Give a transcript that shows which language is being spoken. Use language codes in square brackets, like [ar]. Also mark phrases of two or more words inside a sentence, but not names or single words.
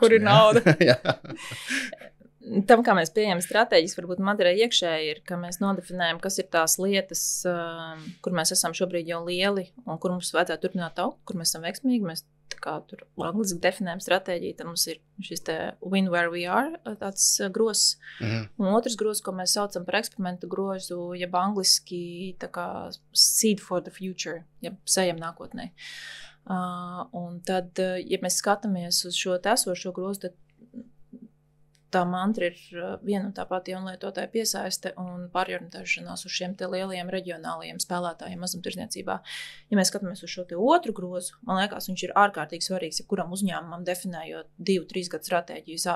[lv] Kur ir nauda? Tam, kā mēs pieejam stratēģijas, varbūt Maderai iekšēji ir, ka mēs nodefinējam, kas ir tās lietas, kur mēs esam šobrīd jau lieli un kur mums vajadzētu turpināt augt, kur mēs esam veiksmīgi. Mēs tur angliski definējam stratēģiju, tad mums ir šis te [en] win where we are, [lv] tāds grozs. Un otrs grozs, ko mēs saucam par eksperimentu grozu, jeb angliski tā kā [en] seed for the future, [lv] jeb sējam nākotnē. Un tad, ja mēs skatāmies uz šo esošo grozu, tad tā mantra ir viena un tā pati jaunlietotāja piesaiste un pārorientēšanās uz šiem te lielajiem reģionālajiem spēlētājiem mazumtirdzniecībā. Ja mēs skatāmies uz šo te otru grozu, man liekas, viņš ir ārkārtīgi svarīgs, ja kuram uzņēmumam definējot 2-3 gadu stratēģiju.